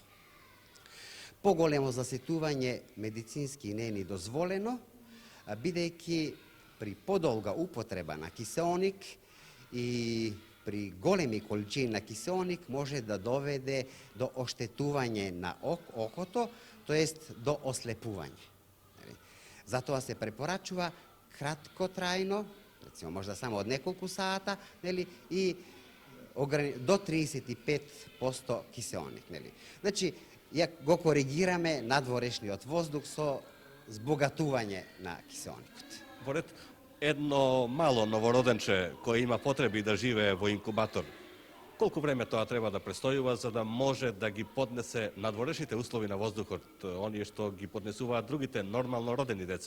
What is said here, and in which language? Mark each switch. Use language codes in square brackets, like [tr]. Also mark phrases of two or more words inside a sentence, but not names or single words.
[mk] Поголемо заситување медицински не е ни дозволено, бидејќи при подолга употреба на киселник и при големи количини на киселник може да доведе до оштетување на окото, тоест до ослепување. Затоа се препорачува краткотрајно, рецимо можда само од неколку сата, и do 35% kiseonik. Neli. Znači, jak go korigirаме надворешниот воздух со збогатување на киселоникот. Поред едно мало новороденче кој има потреби да живее во инкубатор, колку време тоа треба да престојува за да може да ги поднесе надворешните услови на воздухот, оние што ги поднесуваат другите нормално родени деца?